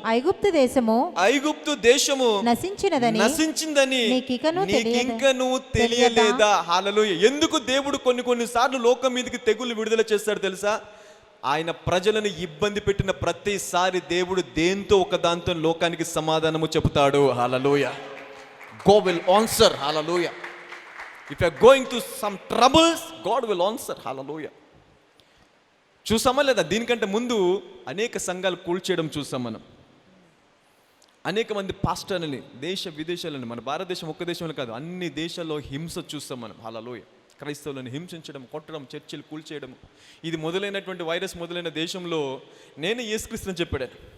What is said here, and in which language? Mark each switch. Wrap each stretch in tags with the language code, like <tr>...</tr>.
<te>ఐగుప్తు దేశము నశించిందని నీకింకను తెలియలేదా? హల్లెలూయా. ఎందుకు దేవుడు కొన్ని సార్లు లోకం మీదకి తెగులు విడుదల చేస్తాడు తెలుసా? ఆయన ప్రజలను ఇబ్బంది పెట్టిన ప్రతిసారి దేవుడు దేంతో ఒక దాంతో లోకానికి సమాధానము చెబుతాడు.</te> <en>Hallelujah. God will answer. Hallelujah. If you are going through some troubles, God will answer.</en> <te>Hallelujah. చూసామా లేదా? దీనికంటే ముందు అనేక సంఘాలు కూల్చేయడం చూసాం మనం. అనేక మంది పాస్టర్లని దేశ విదేశాలని, మన భారతదేశం ఒక్క దేశంలో కాదు అన్ని దేశాల్లో హింస చూస్తాం మనం. హల్లెలూయా. క్రైస్తవులను హింసించడం, కొట్టడం, చర్చిలు కూల్చేయడం. ఇది మొదలైనటువంటి వైరస్ మొదలైన దేశంలో నేను యేసుక్రీస్తుని చెప్పాడు.</te>